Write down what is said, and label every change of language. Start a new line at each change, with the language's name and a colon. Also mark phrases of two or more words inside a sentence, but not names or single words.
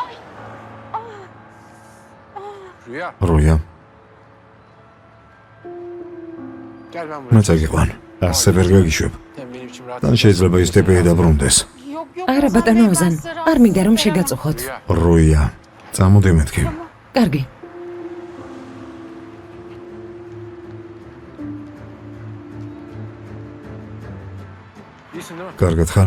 Georgian: როია, მე წაგიყვან. ასე ვერ გაგიშვებ. თან შეიძლება ის ტიპი დაბრუნდეს. არა ბატონო ოზან, არ მინდა რომ შეგაწუხოთ. როია, წამოდი მეთქი. კარგი.
Turkish: İyisin değil mi?
Georgian: კარგად ხარ?